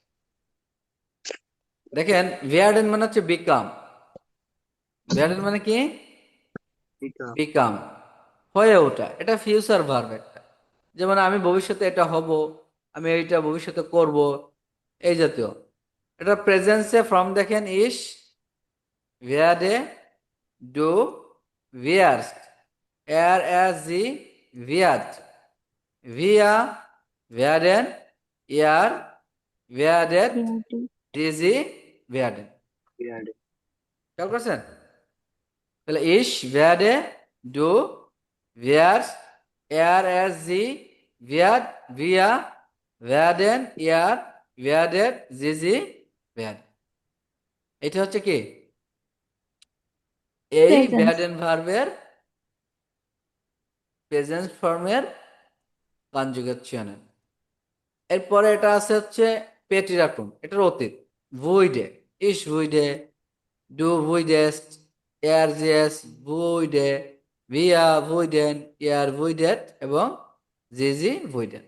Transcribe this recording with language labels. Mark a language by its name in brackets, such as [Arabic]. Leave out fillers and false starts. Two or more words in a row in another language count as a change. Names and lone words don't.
[Bangla] দেখেন, ভিয়ার্ডেন মানে হচ্ছে বিকাম। ভিয়ার্ডেন মানে কি? বিকাম, হয়ে ওঠা। এটা ফিউচার ভার্ব একটা। যেমন আমি ভবিষ্যতে এটা হব, আমি এইটা ভবিষ্যতে করব, এই জাতীয়। এটা প্রেজেন্সে ফর্ম দেখেন ইস, [German] werde, du, wirst, sie, wird, wir, werden, ihr, werdet, sie, werden। [Bangla] খেয়াল করছেন? তাহলে [German] ich werde, du wirst, sie wird, wir werden, ihr werdet, sie werden। [Bangla] এটা হচ্ছে কি? এই প্রেজেন্স। werden ভার্বের প্রেজেন্ট ফর্মের কনজুগেশনের। এরপরে এটা আছে হচ্ছে পেটিরাটুম, এটার অতীত। [German] wurde, ich wurde, du wurdest, er sie es wurde, wir wurden, ihr wurdet এবং sie Sie wurden.